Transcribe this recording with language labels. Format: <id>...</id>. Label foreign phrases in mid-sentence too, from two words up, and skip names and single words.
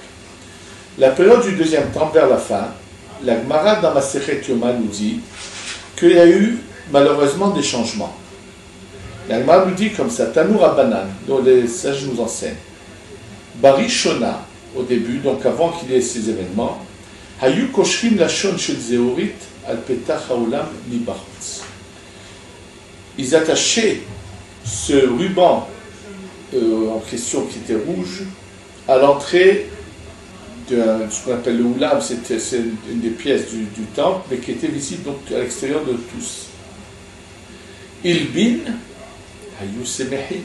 <fr>La période du deuxième temple, vers la fin, la Gemara dans Masechet Yoma nous dit qu'il y a eu malheureusement des changements. La Gemara nous dit comme ça,</fr> <he>תנו רבנן,</he> <fr>dont les sages nous enseignent. Barishona, au début, donc avant qu'il y ait ces événements,</fr> <he>היו קושרים לשון של זהורית על פתח האולם מבחוץ.</he> <fr>Ils attachaient ce ruban en question qui était rouge à l'entrée de ce qu'on appelle le oulam, c'est une des pièces du temple, mais qui était visible donc à l'extérieur de tous.</fr> <he>הלבין, היו שמחים.</he>